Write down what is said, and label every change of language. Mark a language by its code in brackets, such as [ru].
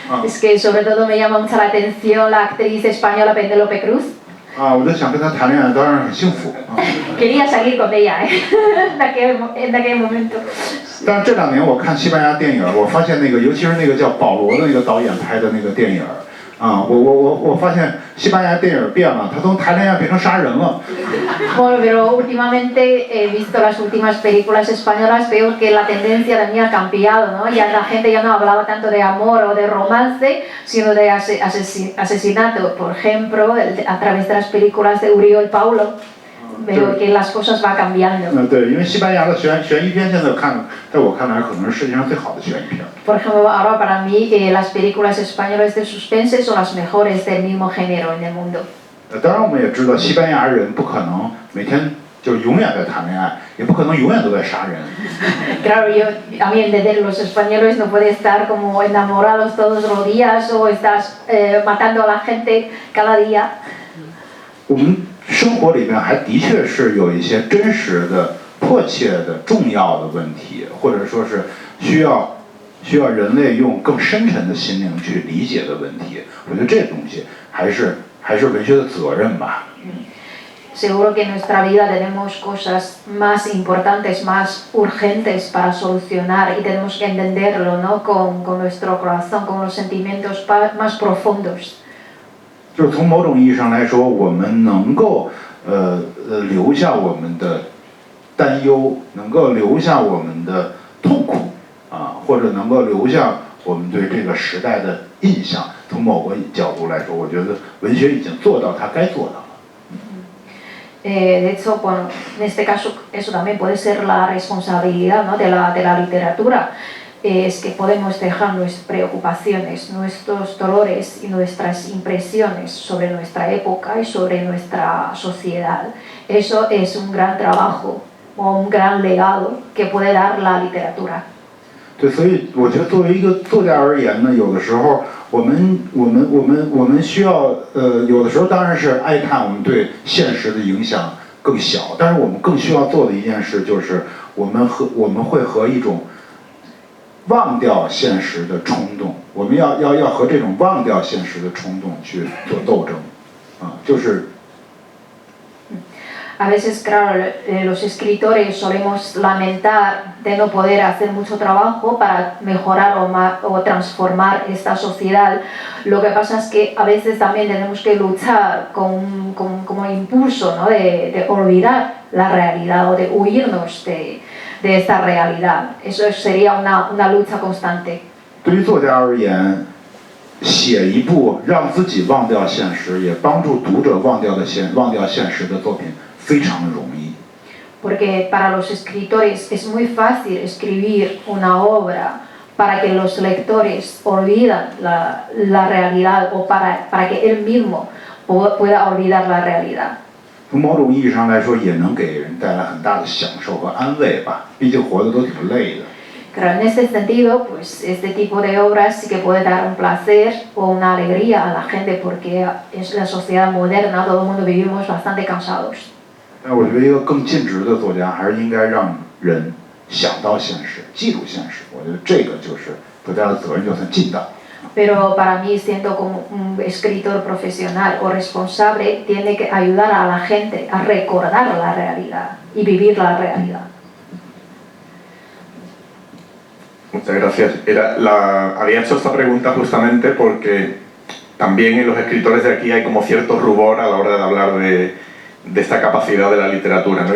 [es] Es que sobre todo me llama mucho la atención la actriz española Penélope Cruz. [zh] 我就想跟她谈恋爱，当然很幸福。 [es] Quería salir con ella, en aquel momento. [zh] 但是这2年我看西班牙电影，我发现尤其是那个叫保罗的那个导演拍的那个电影。我发现西班牙电影变了，他从谈恋爱变成杀人了。 [es] Bueno, pero últimamente he visto las últimas películas españolas, veo que la tendencia también ha cambiado, ¿no? Ya la gente ya no hablaba tanto de amor o de romance, sino de asesinato. Por ejemplo, a través de las películas de Uriol Paulo, veo que las cosas van cambiando. [zh] 对，因为西班牙的悬疑片现在在我看来可能是世界上最好的悬疑片。 [es] Por ejemplo, ahora para mí las películas españolas de suspense son las mejores del mismo género en el mundo. [zh] 当然我们也知道，西班牙人不可能每天就永远在谈恋爱，也不可能永远都在杀人。 [es] Claro, a mí entender los españoles no pueden estar como enamorados todos los días o estás matando a la gente cada día. [zh] 我们生活里面还的确是有一些真实的、迫切的、重要的问题，或者说是需要人类用更深沉的心灵去理解的问题。我觉得这东西还是文学的责任吧。 [es] Seguro que en nuestra vida tenemos cosas más importantes, más urgentes para solucionar y tenemos que entenderlo, ¿no? con nuestro corazón, con los sentimientos más profundos. [zh] 就是从某种意义上来说，我们能够留下我们的担忧，能够留下我们的痛苦或者能够留下我们对这个时代的印象。从某个角度来说，我觉得文学已经做到它该做到了。 [es] De hecho, bueno, en este caso eso también puede ser la responsabilidad, ¿no? de la literatura. Es que podemos dejar nuestras preocupaciones, nuestros dolores y nuestras impresiones sobre nuestra época y sobre nuestra sociedad. Eso es un gran trabajo o un gran legado que puede dar la literatura. [zh] 对，所以我觉得作为一个作家而言呢，有的时候我们需要有的时候当然是哀叹我们对现实的影响更小，但是我们更需要做的一件事就是我们会和一种忘掉现实的冲动，我们要和这种忘掉现实的冲动去做斗争，就是。 [es] A veces, claro, los escritores solemos lamentar de no poder hacer mucho trabajo para mejorar o transformar esta sociedad. Lo que pasa es que a veces también tenemos que luchar como impulso, ¿no? de olvidar la realidad o de huirnos de esta realidad. Eso sería una lucha constante. [zh] 对于作家而言，写一部让自己忘掉现实，也帮助读者忘掉现实的作品。非常容易 [es] Porque para los escritores es muy fácil escribir una obra para que los lectores olvidan la realidad o para que él mismo pueda olvidar la realidad. [zh] 从某种意义上来说，也能给人带来很大的享受和安慰吧。毕竟活得都挺累的。 [es] Claro, en este sentido, pues este tipo de obras sí que puede dar un placer o una alegría a la gente porque es la sociedad moderna, todo el mundo vivimos bastante cansados. [zh] 但我觉得一个更尽职的作家还是应该让人想到现实，记住现实。我觉得这个就是作家的责任，就算尽到。 [es] Pero para mí, siendo como un escritor profesional o responsable, tiene que ayudar a la gente a recordar la realidad y vivir la realidad. Muchas gracias. Había hecho esta pregunta justamente porque también en los escritores de aquí hay como cierto rubor a la hora de hablar de esta capacidad de la literatura, ¿no?